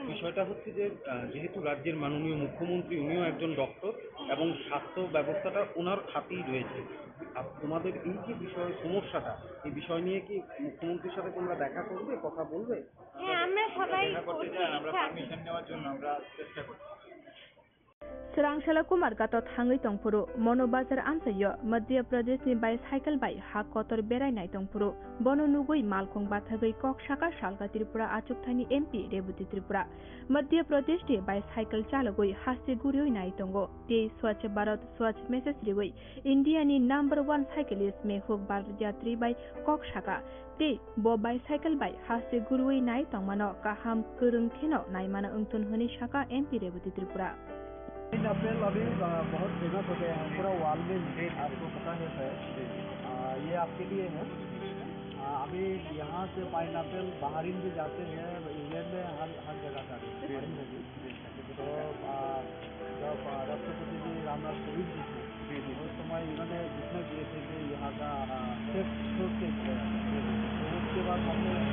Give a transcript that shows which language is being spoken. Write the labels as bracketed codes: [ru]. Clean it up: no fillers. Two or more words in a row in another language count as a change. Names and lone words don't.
[bn] বিষয়টা হচ্ছে যে যেহেতু রাজ্যের মাননীয় মুখ্যমন্ত্রী উনিও একজন ডক্টর এবং স্বাস্থ্য ব্যবস্থাটা ওনার হাতেই রয়েছে। তোমাদের এই যে সমস্যাটা, এই বিষয় নিয়ে কি মুখ্যমন্ত্রীর সাথে তোমরা দেখা করবে, কথা বলবে? হ্যাঁ, আমরা সবাই আমরা পারমিশন নেওয়ার জন্য আমরা চেষ্টা করছি। [trp] Srangshala Kumar gato thangai tongpuru mono bazar amsayo Madhya Pradesh ni bicycle bai ha kotor berai nai tongpuru bono nugoi malkhong bathagai kok shaka salga Tripura achukthani MP Rebuti Tripura Madhya Pradesh ni bicycle chalagoi hasti gurioi nai tongo tei [hi] स्वच्छ भारत [trp] Swachh message rigoi India ni number 1 cyclist Mehuk Bharyatri bai kok shaka tei bo bicycle bai hasti gurioi nai tongmano kaham kurung theno nai mana ungtun honi shaka MP Rebuti Tripura [hi] पाइनएप्पल अभी बहुत फेमस हो गया है, पूरा वर्ल्ड में आपको पता है सर। ये आपके लिए है। अभी यहाँ से पाइनएप्पल बाहरीन भी जाते हैं, इंग्लैंड में हर जगह जाते हैं। तो जब राष्ट्रपति जी रामनाथ कोविंद जी थे उस समय इन्होंने घोषणा किए थे कि यहाँ का सेफ के उसके बाद हमने